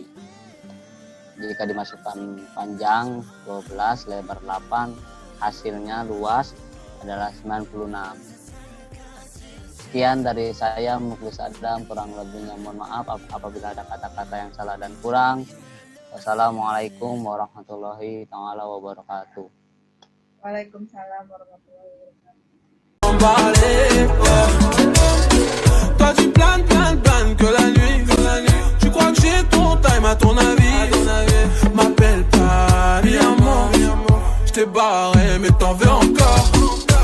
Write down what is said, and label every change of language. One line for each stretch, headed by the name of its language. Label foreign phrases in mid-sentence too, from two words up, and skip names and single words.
Indonesian: Jika dimasukkan panjang 12, lebar 8, hasilnya luas adalah 96. Sekian dari saya, Muklis Adam. Kurang lebihnya mohon maaf apabila ada kata-kata yang salah dan kurang.
Arabic: والسلام عليكم ورحمة الله تعالى وبركاته. وعليكم السلام ورحمة الله وبركاته.
French: Toi tu planes que la nuit. Tu crois que j'ai ton time à ton avis. M'appelle pas
Spanish: mi amor.
French: Je t'ai barré mais t'en veux encore.